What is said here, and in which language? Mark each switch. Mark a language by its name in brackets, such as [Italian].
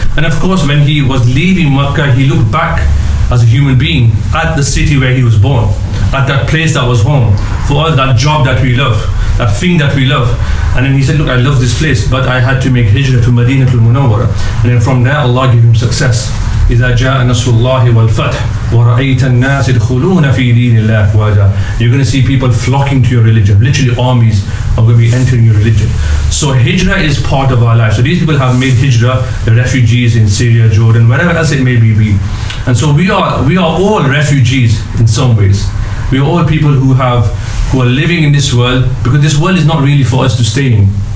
[English] And of course, when he was leaving Makkah, he looked back as a human being at the city where he was born, at that place that was home, for all that job that we love, that thing that we love. And then he said, look, I love this place, but I had to make hijrah to Madinatul Munawwara. And then from there, Allah gave him success. [Arabic] إذا جاء نصر الله والفتح ورأيت الناس يدخلون في دين الله أفواجا. [English] You're going to see people flocking to your religion. Literally armies are going to be entering your religion. So hijrah is part of our life. So these people have made hijrah, the refugees in Syria, Jordan, wherever else it may be. And so we are all refugees in some ways. We are all people who are living in this world, because this world is not really for us to stay in.